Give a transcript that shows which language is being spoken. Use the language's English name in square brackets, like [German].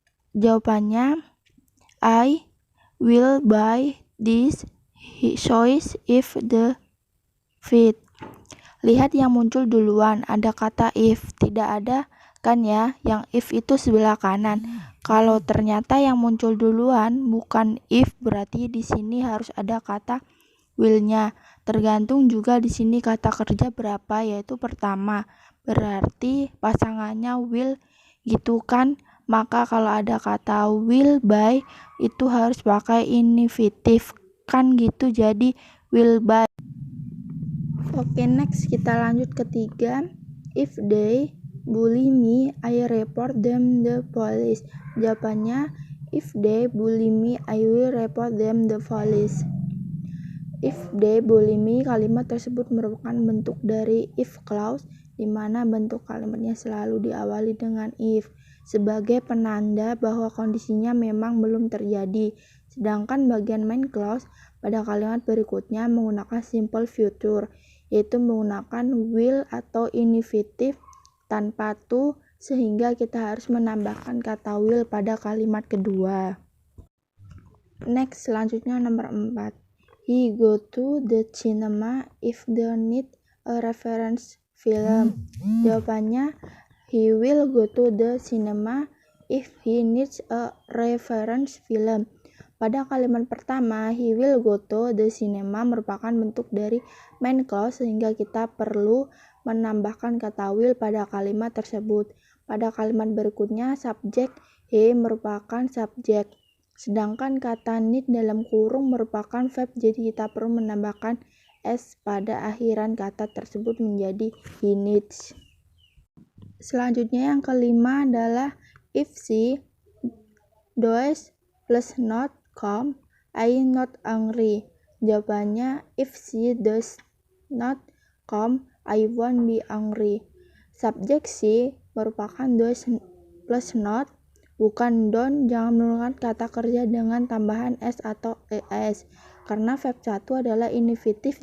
[Indonesian] Jawabannya, [English] I will buy these shoes if the fit. [Indonesian] Lihat yang muncul duluan, ada kata if, tidak ada kan ya, yang if itu sebelah kanan. Kalau ternyata yang muncul duluan bukan if, berarti di sini harus ada kata will-nya. Tergantung juga di sini kata kerja berapa, yaitu pertama. Berarti pasangannya will gitu kan. Maka kalau ada kata will buy itu harus pakai infinitif kan gitu, jadi will buy. Oke, next kita lanjut ketiga. [English] If they bully me, I report them the police. [Indonesian] Jawabannya, [English] if they bully me, I will report them the police. If they bully me, [Indonesian] kalimat tersebut merupakan bentuk dari if clause, di mana bentuk kalimatnya selalu diawali dengan if, sebagai penanda bahwa kondisinya memang belum terjadi. Sedangkan bagian main clause pada kalimat berikutnya menggunakan simple future, yaitu menggunakan will atau infinitif tanpa to, sehingga kita harus menambahkan kata will pada kalimat kedua. Next, selanjutnya nomor 4. [English] He go to the cinema if they need a reference film. [Indonesian] Jawabannya, [English] he will go to the cinema if he needs a reference film. [Indonesian] Pada kalimat pertama, [English] he will go to the cinema [Indonesian] merupakan bentuk dari main clause, sehingga kita perlu menambahkan kata will pada kalimat tersebut. Pada kalimat berikutnya, subjek he merupakan subjek. Sedangkan kata need dalam kurung merupakan verb, jadi kita perlu menambahkan s pada akhiran kata tersebut menjadi he needs. Selanjutnya yang kelima adalah [English] if she does plus not come, I not angry. [Indonesian] Jawabannya, [English] if she does not come, I won't be angry. [Indonesian] Subjek [English] she [Indonesian] merupakan [English] does plus not, [Indonesian] bukan [English] don't. [Indonesian] Jangan menggunakan kata kerja dengan tambahan s atau es, karena verb 1 adalah infinitif.